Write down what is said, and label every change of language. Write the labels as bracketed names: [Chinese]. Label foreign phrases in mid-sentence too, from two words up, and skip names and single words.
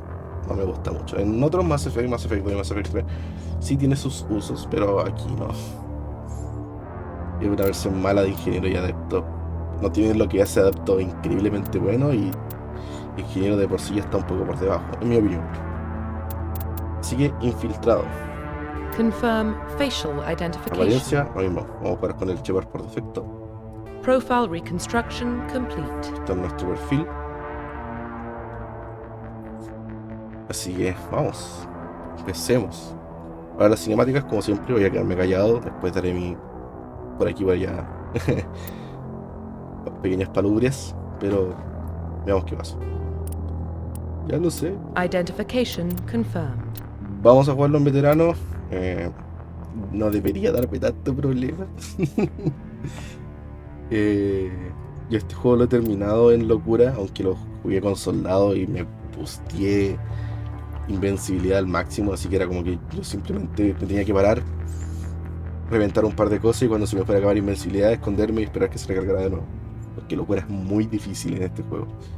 [Spanish] No me gusta mucho. En otros Mass Effect, Mass Effect 2 y Mass Effect 3 sí tiene sus usos, pero aquí no. Es una versión mala de ingeniero y adepto. No tiene lo que hace adepto increíblemente bueno, y ingeniero de por sí ya está un poco por debajo, en mi opinión. Así que infiltrado. [English] Confirm facial identification. [Spanish] Apariencia, lo mismo. Vamos a jugar con el Shepard por defecto. [English] Profile reconstruction complete. [Spanish] Está en nuestro perfil. Así que vamos, empecemos. Ahora las cinemáticas, como siempre, voy a quedarme callado. Después daré por aquí vaya pequeñas palubrias, pero veamos qué pasa. Ya lo sé. [English] Identification confirmed. [Spanish] Vamos a jugarlo en veterano. No debería darme tanto problema. Yo este juego lo he terminado en locura, aunque lo jugué con soldado y me busteé invencibilidad al máximo, así que era como que yo simplemente me tenía que parar, reventar un par de cosas, y cuando se me fuera a acabar invencibilidad, esconderme y esperar que se recargara de nuevo, porque locura es muy difícil en este juego.